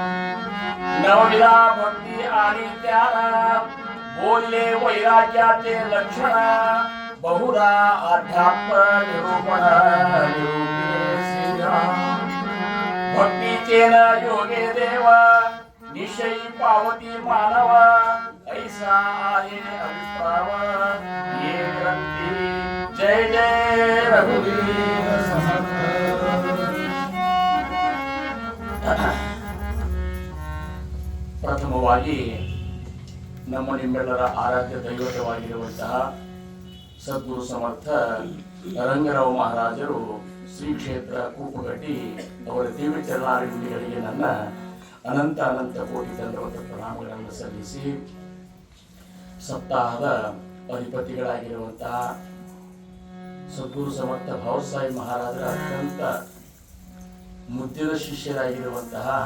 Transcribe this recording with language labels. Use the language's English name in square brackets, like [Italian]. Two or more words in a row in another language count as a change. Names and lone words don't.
[Marathi] नवविधा भक्ती आणि ज्ञान बोलले वैराग्याचे लक्षण बहुधा अध्यात्म निरूपण श्रीराम। भक्तीचे न योगे देव निश्चयी पावती मानव ऐसा आहे अभिप्राव ये ग्रंथी। जय जय रघुवीर समर्थ। [Kannada] ಪ್ರಥಮವಾಗಿ ನಮ್ಮ ನಿಮ್ಮೆಲ್ಲರ ಆರಾಧ್ಯ ದೈವತವಾಗಿರುವಂತಹ ಸದ್ಗುರು ಸಮರ್ಥ ರಂಗರಾವ್ ಮಹಾರಾಜರು ಶ್ರೀ ಕ್ಷೇತ್ರ ಕೂಪಗಟ್ಟಿ ಅವರ ದಿವ್ಯ ಚರಣಾರವಿಂದಗಳಿಗೆ ನನ್ನ ಅನಂತ ಅನಂತ ಕೋಟಿ ದಂಡವತ ಪ್ರಣಾಮಗಳನ್ನು ಸಲ್ಲಿಸಿ ಸಪ್ತಾಹದ ಅಧಿಪತಿಗಳಾಗಿರುವಂತಹ ಸದ್ಗುರು ಸಮರ್ಥ ಭಾವಸಾಹೇಬ್ ಮಹಾರಾಜರ ಅತ್ಯಂತ ಮುದ್ದಿದ ಶಿಷ್ಯರಾಗಿರುವಂತಹ